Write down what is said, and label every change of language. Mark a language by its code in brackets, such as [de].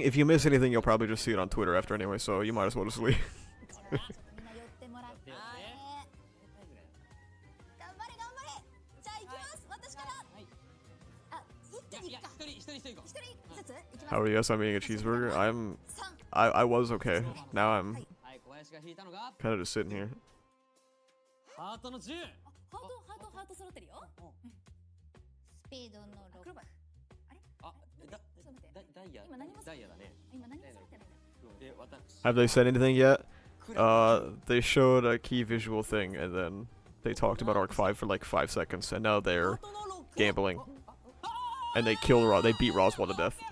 [en] If you miss anything, you'll probably just see it on Twitter after anyway, so you might as well just leave. [ja] ほらちょっとみんな寄ってもらって寄って頑張れ頑張れじゃあ行きます私からはい。あ一気にいや行くか一人行こう。一人ずつ行きます [en] How are you? Yes, I'm eating a cheeseburger. I'm. 3 I was okay. Now I'm [ja] はい、小林が引いたのが [en] kind of just sitting here. [ja] ハートの10。ハート揃ってるよスペードの6 あ、ちょっと待ってダイヤ。今何もダイヤだね。今何も揃ってないんだで、私。 [en] Have they said anything yet? They showed a key visual thing, and then they talked about Arc 5 for like 5 seconds, and now they're gambling, and they kill They beat Roswell to death.